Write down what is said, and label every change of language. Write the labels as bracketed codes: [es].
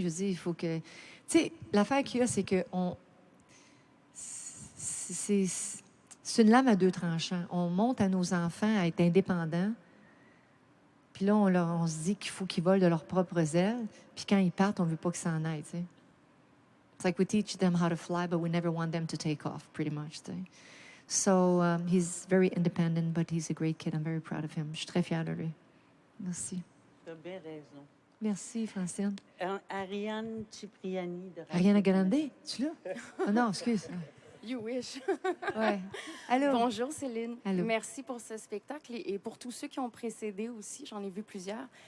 [fr] Je dis, il faut que... Tu sais, l'affaire qu'il y a, c'est que c'est une lame à deux tranchants. On monte à nos enfants à être indépendants, puis là, on se dit qu'il faut qu'ils volent de leurs propres ailes, puis quand ils partent, on veut pas qu'ils s'en aillent, tu sais. [en] It's like we teach them how to fly, but we never want them to take off, pretty much, [fr] tu sais. [en] So, he's very independent, but he's a great kid. I'm very proud of him. [fr] Je suis très fière de lui. Merci. Tu as bien raison. Merci, Francine. Ariane Cipriani de Ariana Grande, tu l'as? Oh non, excuse. [en] You wish. [fr] Ouais. Allô? Bonjour Céline. Allô. Merci pour ce spectacle et pour tous ceux qui ont précédé aussi. J'en ai vu plusieurs.